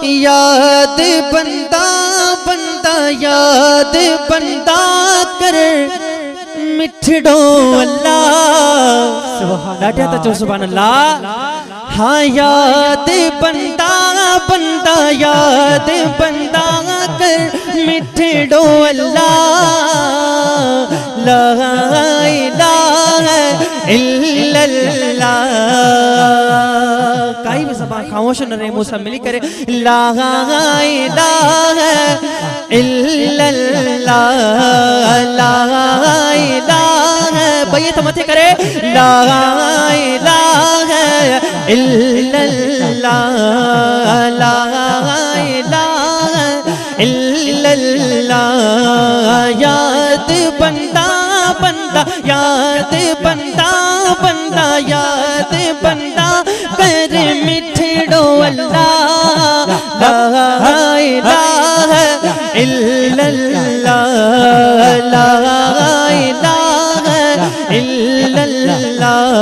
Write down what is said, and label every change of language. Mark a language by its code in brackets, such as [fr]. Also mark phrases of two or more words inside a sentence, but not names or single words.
[sd] ياد بندا بندا ياد بندا ڪر مٺڙو الله. [ar] سبحان الله. [sd] ها ياد بندا بندا ياد بندا ڪر مٺڙو الله. [ar] لا إله إلا الله. [sd] ڪائي ڀي زبان خاموش نہ رهي، منهن سڀ ملي ڪري [ar] لا إله إلا الله. لا إله [sd] بيت مٿي ڪري [ar] لا إله إلا الله. لا إله إلا الله. [sd] ياد بندا بندا ياد بندا بندا ياد بندا ڪر مٺڙو الله. [ar] لا إله إلا الله. لا إله إلا الله.